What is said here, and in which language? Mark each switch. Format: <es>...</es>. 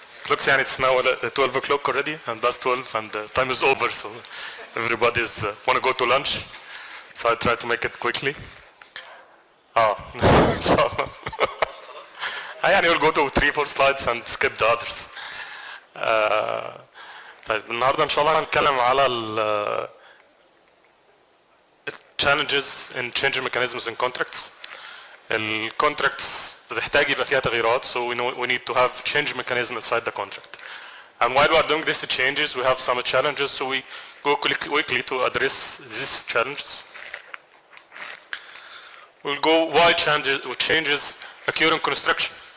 <en>Looks like it's now 12 o'clock already, and past 12, and time is over, so everybody's want to go to lunch. So I try to make it quickly. inshallah. يعني we'll go to 3-4 slides and skip the others.</en> <ar>طيب النهارده ان شاء الله هنتكلم على ال</ar> <en>challenges in change mechanisms in contracts.</en> <ar>الكونتراكتس بتحتاج يبقى فيها تغييرات,</ar> <en>so we need to have change mechanism inside the contract. And while we are doing these changes, we have some challenges, so we go quickly to address these challenges. We'll go why changes occur in construction.</en>